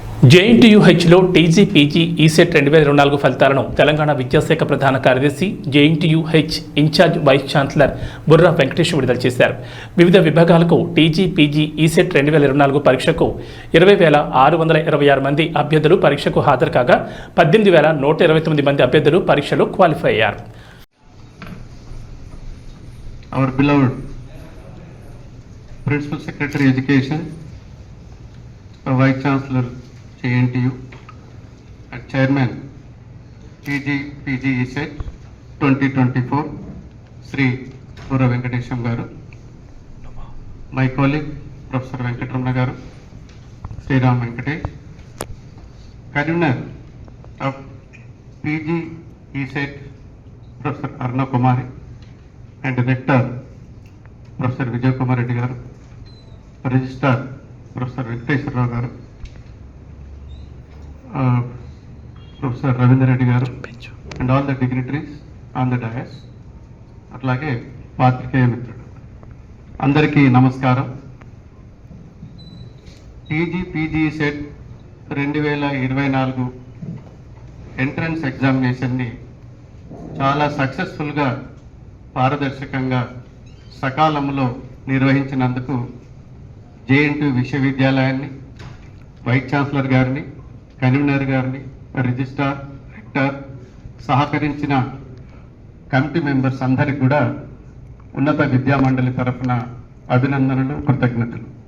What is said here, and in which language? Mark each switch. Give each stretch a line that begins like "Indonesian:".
Telugu: జేఎన్టీయూహెచ్లో TG PG ECET 2024 ఫలితాలను తెలంగాణ విద్యాశాఖ ప్రధాన కార్యదర్శి JNTUH incharge vice chancellor Borra Venkatesh విడుదల చేశారు. వివిధ విభాగాలకు టీజీ పీజీ ఈసెట్ 2024 పరీక్షకు 20,626 మంది అభ్యర్థులు పరీక్షకు హాజరు కాగా 18,129 మంది అభ్యర్థులు పరీక్షలో క్వాలిఫై అయ్యారు.
English: Our beloved Principal Secretary Education, Vice Chancellor JNTU, and Chairman PG ESET 2024, Sri Bura Venkatesham Garu, my colleague Professor Venkatramana Garu, Sri Ram Venkatesh, Convener of PG ESET Professor Arna Kumari, and Director Professor Vijay Kumar Reddy Garu, Registrar Professor Venkateshwar Rao Garu, Professor Ravindra Reddy Garu, and all the dignitaries on the dais.
Telugu: అట్లాగే పాత్రికేయ మిత్రుడు అందరికీ నమస్కారం. TG PG set 2024 entrance ఎగ్జామినేషన్ని చాలా సక్సెస్ఫుల్గా పారదర్శకంగా సకాలంలో నిర్వహించినందుకు JNTU విశ్వవిద్యాలయాన్ని, వైస్ ఛాన్సలర్ గారిని, కన్వీనర్ గారిని, రిజిస్ట్రార్, రెక్టర్, సహకరించిన కమిటీ మెంబర్స్ అందరికి కూడా ఉన్నత విద్యామండలి తరఫున అభినందనలు, కృతజ్ఞతలు.